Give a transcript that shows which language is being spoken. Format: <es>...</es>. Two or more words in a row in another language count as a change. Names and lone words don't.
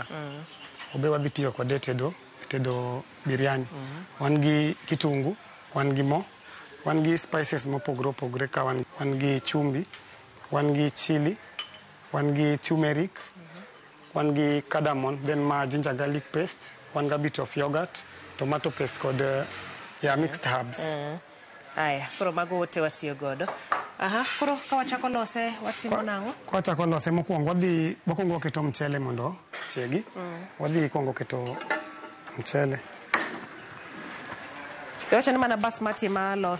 <luo>Obe wadhi tiyo kode tedo biryani. Wan gi kitungu, wan gi mo, wan gi spices mopogore opogore ka wan gi chumbi, wan gi chili, wan gi turmeric, wan gi cardamom, then ma</luo> <en>ginger garlic paste,</en> <luo>wan ga</luo> <en>bit of yogurt, tomato paste</en> <luo>kod</luo> <en>mixed herbs.</en> <luo>Aya, koro mago wote watiyo godo. Koro ka wachako lose watimo nang'o? Ka wachako lose mokwongo wakwongo keto mchele mondo chiegi. Wadhi kwongo keto mchele. Wacha ni mana basmati ma lose.</luo>